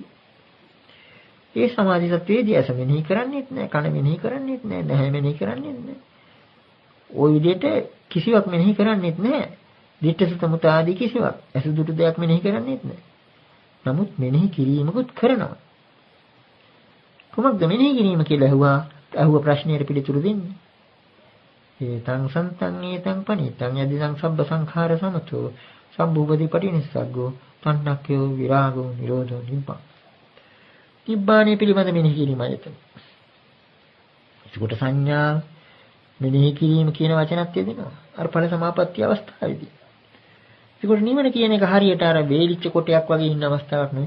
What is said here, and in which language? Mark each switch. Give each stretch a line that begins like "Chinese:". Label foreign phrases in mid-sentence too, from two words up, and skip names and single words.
Sinhala: ඒ සමාධි සත්‍යයේදී ඇස මෙනෙහි කරන්නේත් නැහැ, කන මෙනෙහි කරන්නේත් නැහැ, නැහැ මෙනෙහි කරන්නේත් නැහැ. ওই විදිහට කිසිවක් මෙනෙහි කරන්නේත් නැහැ. දිට්ඨිසුත මුත ආදී කිසිවක් අසුදුටු දෙයක් මෙනෙහි කරන්නේත් නැහැ. නමුත් මෙනෙහි කිරීමකුත් කරනවා. කොහොමද මෙනෙහි කිරීම කියලා අහුව ප්‍රශ්නයට පිළිතුරු දෙන්නේ?
Pali: ඒතං සන්තං ඒතං පනිතං යදිදං සබ්බ සංඛාර සමතෝ සම්භූපති පටිනිස්සග්ගෝ තණ්හක්ඛයෝ විරාගෝ නිරෝධෝ නිබ්බාන.
Sinhala: නිබ්බාණය පිළිබඳ මෙනෙහි කිරීමයි එතන. ඒකට සංඥා මෙනෙහි කිරීම කියන වචනත් යෙදෙනවා. අර ඵල සමාපatti අවස්ථාවේදී. ඒකට නිවන කියන එක හරියට අර වේලිච්ච කොටයක් වගේ ඉන්න අවස්ථාවක් නෙවෙයි.